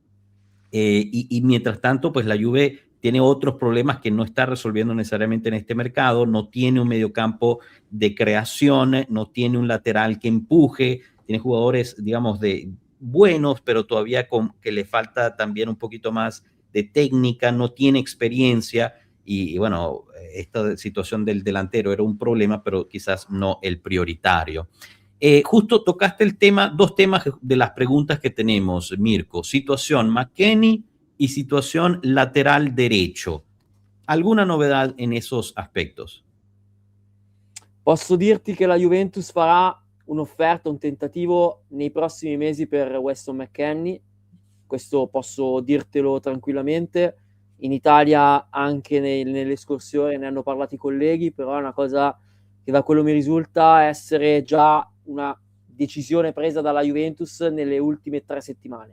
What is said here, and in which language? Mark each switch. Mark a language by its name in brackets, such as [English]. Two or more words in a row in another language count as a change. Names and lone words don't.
[Spanish] y mientras tanto, pues la Juve tiene otros problemas que no está resolviendo necesariamente en este mercado, no tiene un mediocampo de creación, no tiene un lateral que empuje, tiene jugadores, digamos, buenos, pero todavía que le falta también un poquito más de técnica, no tiene experiencia, y bueno, esta situación del delantero era un problema, pero quizás no el prioritario. Justo tocaste dos temas de las preguntas que tenemos, Mirko. Situación McKennie y situación lateral derecho. ¿Alguna novedad en esos aspectos? [Italian] Posso dirti che la Juventus farà un'offerta, un tentativo nei prossimi mesi per Weston McKennie. Questo posso dirtelo tranquillamente. In Italia anche nell'escursione ne hanno parlato i colleghi, però è una cosa che da quello mi risulta essere già una decisione presa dalla Juventus nelle ultime 3 settimane.